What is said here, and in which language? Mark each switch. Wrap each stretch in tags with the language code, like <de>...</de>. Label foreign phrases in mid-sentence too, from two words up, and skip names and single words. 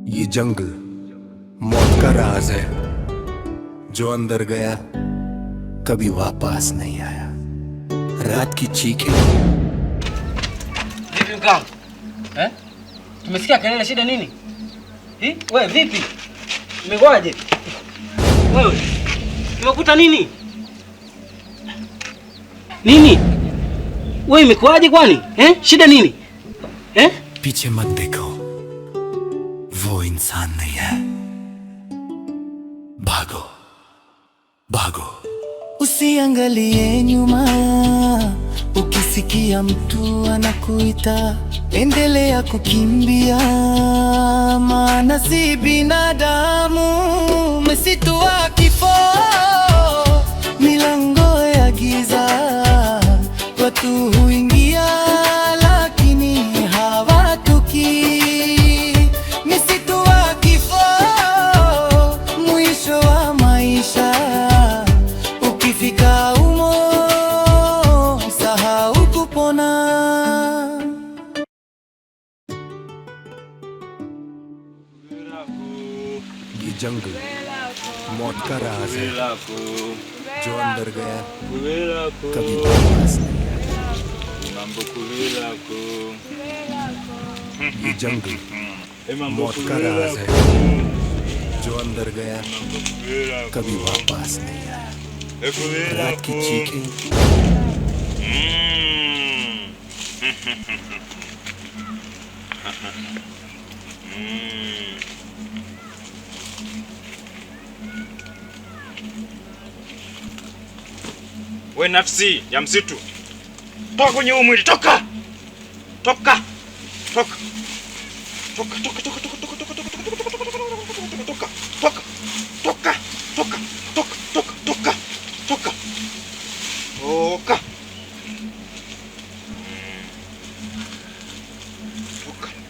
<hi>ये जंगल मौत का राज है, जो अंदर गया कभी वापस नहीं आया। रात की चीखें।</hi> <sw>Vipi mkangu? Tumesikia kelele, shida nini? Wewe vipi? Umegoaje? Wewe umekuta nini? Nini? Wewe imekuaje kwani? Shida nini?</sw> <hi>पीछे मत देखो, वो इंसान नहीं है। भागो भागो।</hi> <sw>Usiangalie nyuma, ukisikia mtu anakuita, endelea kukimbia, maana si binadamu. Msitu wa kifo, milango ya giza, watu huingia lakini hawatoki. Msitu wa kifo, mwisho wa maisha. Ukifika umo, sahau kupona.</sw> <hi>ये जंगल मौत का राज है, जो अंदर गया कभी वापस नहीं आया। ये जंगल मौत का राज है, जो अंदर गया कभी वापस नहीं आया। रात की चीखें।</hi> <sw>We nafsi ya msitu, toka kwenye huu mwili, toka! Toka! Toka! Toka, toka, toka, toka, toka, toka, toka, toka, toka, toka, toka, toka, toka, toka, toka, toka. Toka.</sw>